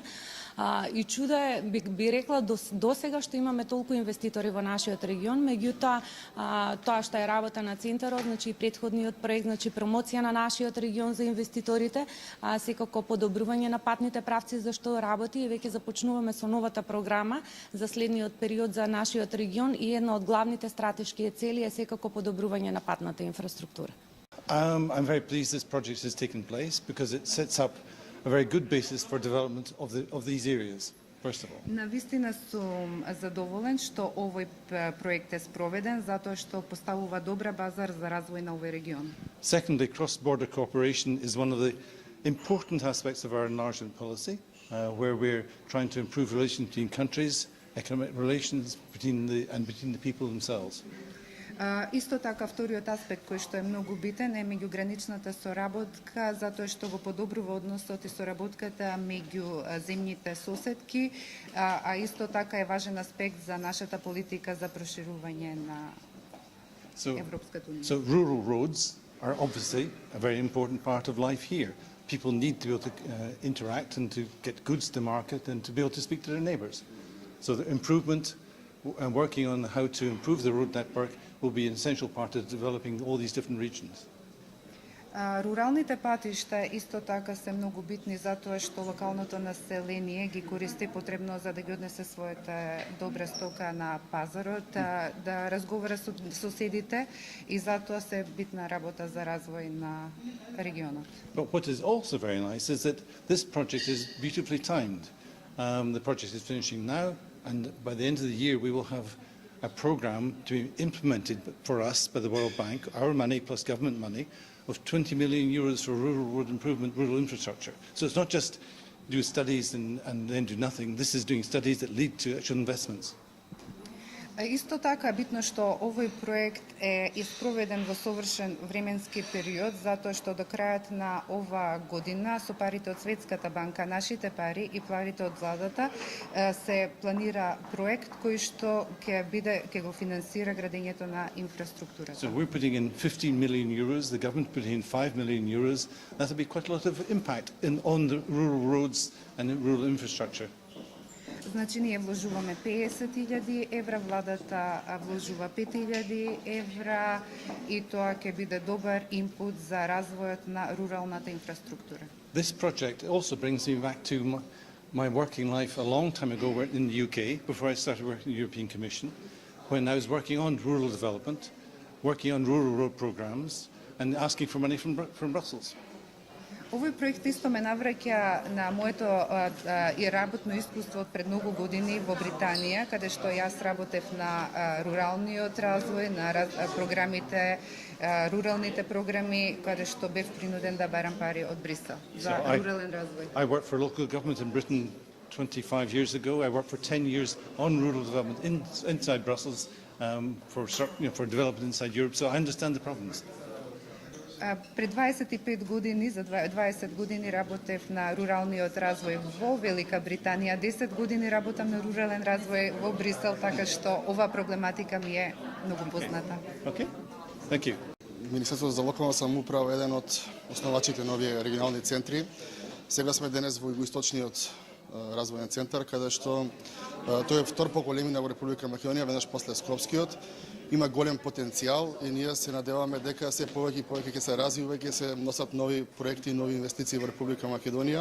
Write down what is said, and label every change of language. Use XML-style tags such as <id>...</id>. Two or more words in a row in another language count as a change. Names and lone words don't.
<mk>И чудо е, би рекла, до сега што имаме толку инвеститори во нашиот регион, меѓутоа тоа што е работа на центарот, значи претходниот проект, значи промоција на нашиот регион за инвеститорите, секако подобрување на патните правци за што работи и веќе започнуваме со новата програма за следниот период за нашиот регион и една од главните стратешки цели е секако подобрување на патната инфраструктура.</mk> <en>I'm very pleased this project has taken place because it sets up a very good basis for development of these areas. First of all.</en> <mk>Навистина сум задоволен што овој проект е спроведен затоа што поставува добра база за развој на овој регион.</mk> <en>Secondly, cross-border cooperation is one of the important aspects of our enlargement policy, where we're trying to improve relations between countries, economic relations between the people themselves.</en> <mk>Исто така, вториот аспект кој што е многу битен е меѓуграничната соработка, затоа што го подобрува односот и соработката меѓу земјите соседки, а исто така е важен аспект за нашата политика за проширување на Европската унија.</mk> <en>So rural roads are obviously a very important part of life here. People need to be able to interact and to get goods to market and to be able to speak to their neighbours. So the improvement and working on how to improve the road network will be an essential part of developing all these different regions.</en> <mk>Руралните патишта исто така се многу битни затоа што локалното население ги користи потребно за да ги однесе својата добра стока на пазарот, да разговара со соседите и затоа се битна работа за развој на регионот.</mk> <en>But what is also very nice is that this project is beautifully timed. The project is finishing now, and by the end of the year we will have a program to be implemented for us by the World Bank, our money plus government money, of 20 million euros for rural road improvement, rural infrastructure. So it's not just do studies and then do nothing. This is doing studies that lead to actual investments.</en> <mk>Исто така битно што овој проект е испроведен во совршен временски период, затоа што до крајот на ова година со парите од Светската банка, нашите пари и парите од владата се планира проект кој што ќе го финансира градењето на инфраструктурата.</mk> <en>So we're putting in 15 million euros, the government putting in 5 million euros. That'll be quite a lot of impact on the rural roads and rural infrastructure.</en> <mk>Значи, ние вложуваме 50.000 евра, владата вложува 5.000 евра и тоа ќе биде добар инпут за развојот на руралната инфраструктура.</mk> <en>This project also brings me back to my working life a long time ago in the UK, before I started working in the European Commission, when I was working on rural development, working on rural road programs, and asking for money from Brussels.</en> <mk>Овој проект исто ме навраќа на моето и работно искуство од пред многу години во Британија, каде што јас работев на руралниот развој, на програмите, руралните програми, каде што бев принуден да барам пари од Брисел за рурален развој.</mk> <en>I worked for local government in Britain 25 years ago. I worked for 10 years on rural development inside Brussels for development inside Europe, so I understand the problems.</en> <mk>Пред 25 години, за 20 години работев на руралниот развој во Велика Британија, 10 години работам на рурален развој во Брисел, така што ова проблематика ми е многу позната.</mk> <en>Okay. Thank you.</en> <mk>Министерството за локална самоуправа е еден од основачите на овие регионални центри. Сега сме денес во Југоисточниот развојен центар, каде што тој е втор по големина во Република Македонија, веднаш после Скопскиот. Има голем потенцијал и ние се надеваме дека се повеќе и повеќе ќе се развива и ќе се носат нови проекти и нови инвестиции во Република Македонија.</mk>